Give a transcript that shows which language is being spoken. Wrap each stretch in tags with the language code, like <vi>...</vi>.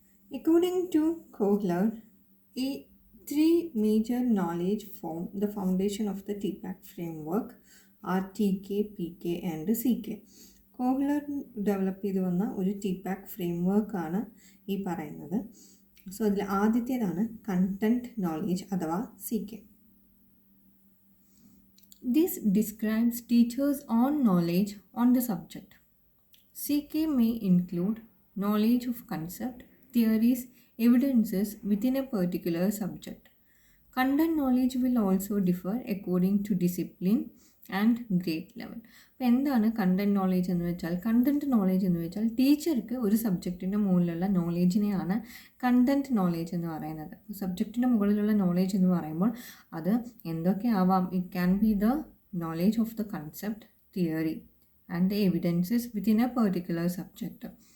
<en>According to Kohler, 3 major knowledge form the foundation of the TPACK framework are TK, PK and CK.</en> <ml>Kohler develop ചെയ്ത് വന്ന ഒരു TPACK ഫ്രെയിംവർക്കാണ് ഈ പറയുന്നത്. So അതിൽ ആദ്യത്തേതാണ് കണ്ടൻറ് നോളേജ് അഥവാ CK.</ml> <en>This describes teachers' own knowledge on the subject. CK may include knowledge of concept, theories, evidences within a particular subject. Content knowledge will also differ according to discipline and grade level.</en> <ml>അപ്പോൾ എന്താണ് content knowledge എന്ന് വെച്ചാൽ? Content knowledge എന്ന് വെച്ചാൽ ടീച്ചർക്ക് ഒരു സബ്ജക്റ്റിൻ്റെ മുകളിലുള്ള നോളേജിനെയാണ് content knowledge എന്ന് പറയുന്നത്. സബ്ജക്റ്റിൻ്റെ മുകളിലുള്ള നോളേജ് എന്ന് പറയുമ്പോൾ അത് എന്തൊക്കെ ആവാം?</ml> <en>It can be the knowledge of the concept, theory and evidences within a particular subject.</en>